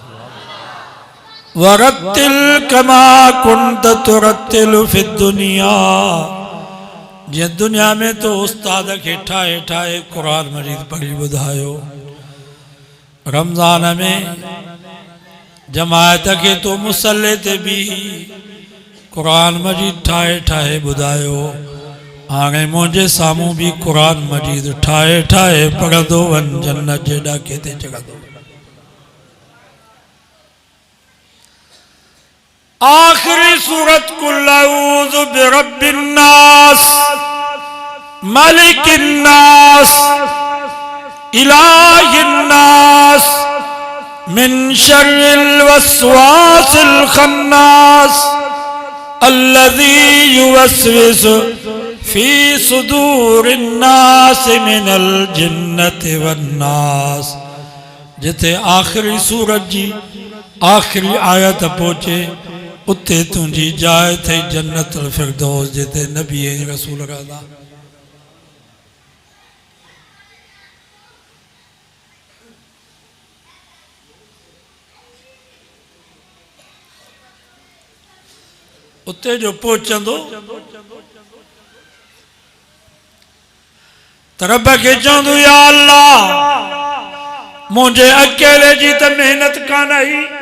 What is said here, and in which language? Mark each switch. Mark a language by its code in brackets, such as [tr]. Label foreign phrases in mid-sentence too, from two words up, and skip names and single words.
[ar] ورتل كما كنت ترتل في الدنيا, [sd] जे दुनिया में तो उस्ताद के ठाए ठाए कुरान मजीद पढ़ी ॿुधायो। रमज़ान में जमायत के तो मुसल्ले ते भी कुरान मजीद ठाए ठाए ॿुधायो। हाणे मुंहिंजे साम्हूं भी कुरान मजीद ठाए ठाए पढ़ंदो वञ, जन्नत जे ॾाके ते चढ़ंदो। आखिरी सूरत [ar] قل أعوذ برب الناس ملك الناس إله الناس من شر الوسواس الخناس الذي يوسوس في صدور الناس من الجنة والناس. [sd] जिथे आखिरी सूरत जी आखिरी आयत पहुचे उते तुंहिंजी जाइ थे जन्नतुल फिरदौस, जिते नबी रसूल रहंदा। उते जो पहुचंदो त रब खे चवंदो [ar] يا الله [sd] मुंहिंजे अकेले जी त मेहनत कान आई,